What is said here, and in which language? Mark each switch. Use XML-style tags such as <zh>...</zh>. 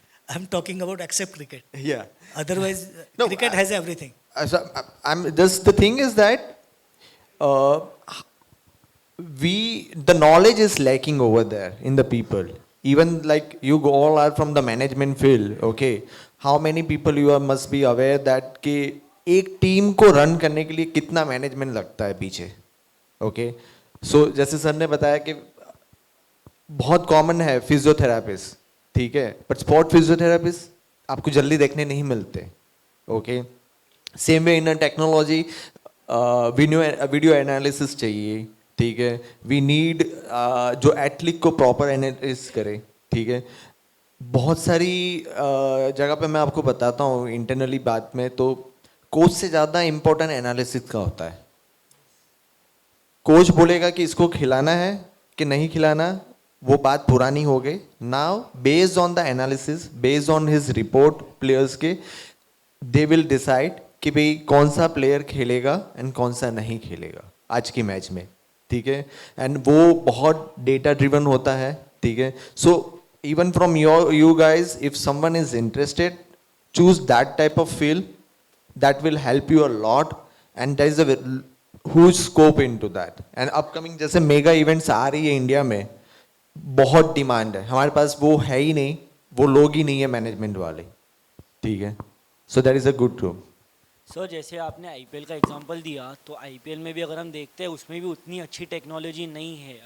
<en>I'm talking about except cricket. Yeah. Otherwise, No, cricket has everything. So I'm just the thing is that uh, the knowledge is lacking over there in the people. Even like you all are from the management field, okay? How many people you are must be aware that</en> <hi>कि एक team को run करने के लिए कितना management लगता है पीछे, ओके? सो जैसे सर ने बताया कि बहुत कॉमन है फिजियोथेरापिस्ट, ठीक है, बट स्पोर्ट फिजियोथेरापिस्ट आपको जल्दी देखने नहीं मिलते, ओके?</hi> <en>same way in technology video analysis</en> <hi>चाहिए, ठीक है,</hi> <en>we need जो athlete को proper analysis</en> <hi>करे, ठीक है. बहुत सारी जगह पे मैं आपको बताता हूँ इंटरनली बात में, तो कोच से ज़्यादा इम्पोर्टेंट एनालिसिस का होता है. कोच बोलेगा कि इसको खिलाना है कि नहीं खिलाना, वो बात पुरानी हो गई.</hi> <en>now based on the analysis, based on his report players</en> <hi>के,</hi> <en>they will decide</en> <hi>कि भाई कौन सा प्लेयर खेलेगा एंड कौन सा नहीं खेलेगा आज की मैच में, ठीक है. एंड वो बहुत डेटा ड्रिवन होता है, ठीक है.</hi> <en>So even from you guys, if someone is interested, choose that type of field. That will help you a lot, and there is a huge scope into that. And upcoming</en> <hi>जैसे mega events आ रही है India में, बहुत demand है. हमारे पास वो है ही नहीं, वो लोग ही नहीं है मैनेजमेंट वाले, ठीक है.</hi> <en>So that is a good room.</en> <hi>Sir जैसे आपने आईपीएल का एग्जांपल दिया, तो आईपीएल में भी अगर हम देखते हैं उसमें भी उतनी अच्छी टेक्नोलॉजी नहीं है.</hi>